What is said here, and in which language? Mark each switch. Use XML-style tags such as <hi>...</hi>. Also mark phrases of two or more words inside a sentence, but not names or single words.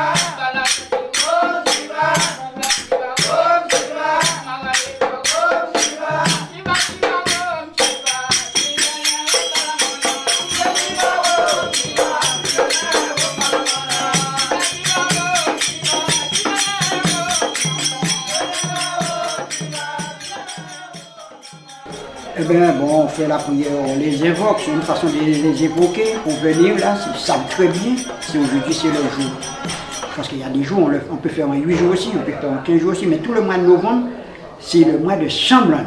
<sa>Balasati Om Shiva. Namo Shiva Om Shiva. Mahadeva Om Shiva. Shiva Shiva Om Shiva. Shiva Shiva Balamana. Shiva Shiva Om Shiva. Shiva Shiva Balamana. Shiva Shiva Om Shiva.</sa> <fr>Eh bien, bon, on fait la prière, on les évoque, c'est une façon de les évoquer pour venir là, ils savent très bien si aujourd'hui c'est le jour. Parce qu'il y a des jours, on peut faire en 8 jours aussi, on peut faire en 15 jours aussi, mais tout le mois de novembre, c'est le mois de Samblani.</fr>